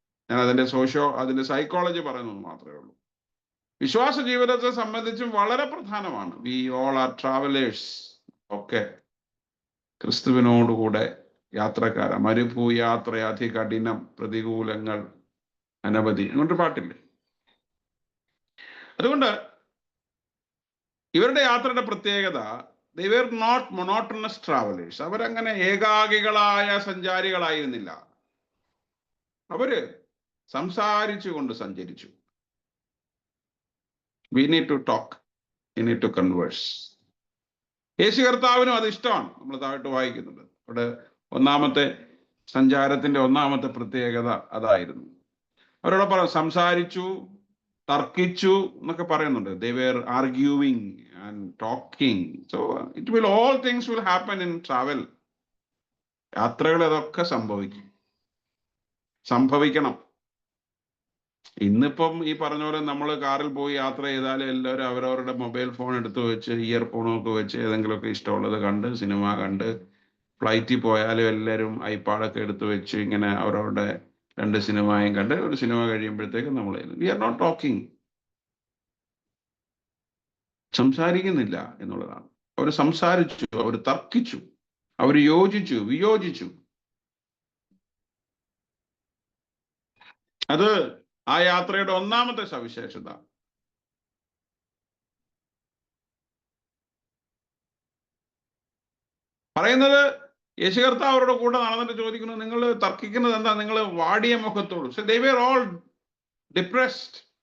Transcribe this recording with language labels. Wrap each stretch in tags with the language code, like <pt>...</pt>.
<ml>ഞാൻ അതിന്റെ സൈക്കോളജി പറയുന്നത് മാത്രമേ ഉള്ളൂ. വിശ്വാസ ജീവിതത്തെ സംബന്ധിച്ചും വളരെ പ്രധാനമാണ്.</ml> <en>We all are travellers.</en> <ml>ഒക്കെ ക്രിസ്തുവിനോടുകൂടെ യാത്രക്കാര. മരുഭൂയാത്ര അതികഠിനം, പ്രതികൂലങ്ങൾ അനവധി, അങ്ങോട്ട് പാട്ടില്ലേ. അതുകൊണ്ട് ഇവരുടെ യാത്രയുടെ പ്രത്യേകത,</ml> <en>they were not monotonous travelers.</en> <ml>അവരങ്ങനെ ഏകാകികളായ സഞ്ചാരികളായിരുന്നില്ല. അവര് സംസാരിച്ചു കൊണ്ട് സഞ്ചരിച്ചു.</ml> <en>We need to talk, we need to converse.</en> <ml>യേശു കർത്താവിനും അത് ഇഷ്ടമാണ്. നമ്മൾ താഴോട്ട് വായിക്കുന്നുണ്ട്. അവിടെ ഒന്നാമത്തെ സഞ്ചാരത്തിന്റെ ഒന്നാമത്തെ പ്രത്യേകത അതായിരുന്നു. അവരോട് സംസാരിച്ചു, തർക്കിച്ചു എന്നൊക്കെ പറയുന്നുണ്ട്.</ml> <en>They were arguing and talking. So all things will happen in travel.</en> <ml>യാത്രകൾ അതൊക്കെ സംഭവിക്കണം. ഇന്നിപ്പം ഈ പറഞ്ഞ പോലെ നമ്മൾ കാറിൽ പോയി യാത്ര ചെയ്താൽ എല്ലാവരും അവരവരുടെ മൊബൈൽ ഫോൺ എടുത്തു വെച്ച് ഇയർഫോണൊക്കെ വെച്ച് ഏതെങ്കിലുമൊക്കെ ഇഷ്ടമുള്ളത് കണ്ട് സിനിമ കണ്ട്, ഫ്ലൈറ്റിൽ പോയാലും എല്ലാവരും ഐപാഡൊക്കെ എടുത്തു വെച്ച് ഇങ്ങനെ അവരവരുടെ 2 സിനിമയും കണ്ട് ഒരു സിനിമ കഴിയുമ്പോഴത്തേക്കും നമ്മൾ</ml> <en>We are not talking.</en> <ml>സംസാരിക്കുന്നില്ല എന്നുള്ളതാണ്. അവർ സംസാരിച്ചു, അവർ തർക്കിച്ചു, അവർ യോജിച്ചു, വിയോജിച്ചു. അത് ആ യാത്രയുടെ ഒന്നാമത്തെ സവിശേഷത. പറയുന്നത്, യേശു കർത്താവ് അവരുടെ കൂടെ നടന്നിട്ട് ചോദിക്കുന്നു, നിങ്ങൾ തർക്കിക്കുന്നത് എന്താ? നിങ്ങൾ വാടിയ മുഖത്തോട്.</ml> <en>So they were all depressed.</en>